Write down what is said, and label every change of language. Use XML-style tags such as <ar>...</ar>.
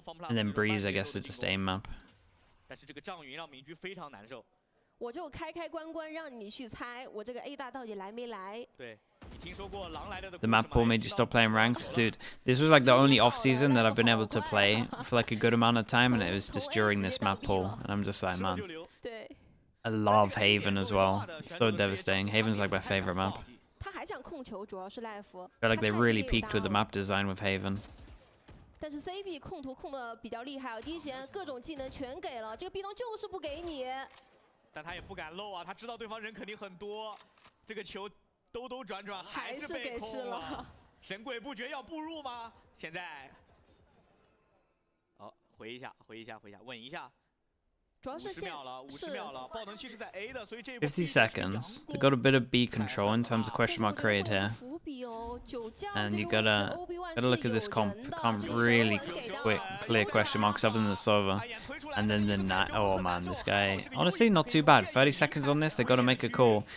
<en>And then Breeze, I guess, is just aim map.</en> <zh>但是这个障云让明居非常难受。我就开关关让你去猜，我这个 A 大到底来没来？对，你听说过狼来了的</zh> <en>The map pool made you stop playing ranked, dude. This was like the only off season that I've been able to play for like a good amount of time, and it was just during this map pool, and I'm just like, man.</en> <zh>对。</zh> <en>I love Haven as well. So devastating. Haven's like my favorite map.</en> <zh>他还想控球，主要是 Life。</zh> <en>I feel like they really peaked with the map design with Haven.</en> <zh>但是 CP 控图控的比较厉害，第一时间各种技能全给了，这个壁咚就是不给你。但他也不敢漏啊，他知道对方人肯定很多，这个球兜兜转转还是被空了。神鬼不觉要步入吗？现在，好，回一下，稳一下。主要是 50秒了，50秒了，爆能器是在 A 的，所以这一</zh> <en>50 seconds. They got a bit of B control in terms of question mark created here.</en> <zh>伏笔哦，9将</zh> <en>And you gotta look at this comp. The comp really clear question marks other than the Sova. And then the oh man, this guy honestly not too bad. 30 seconds on this, they gotta make a call.</en>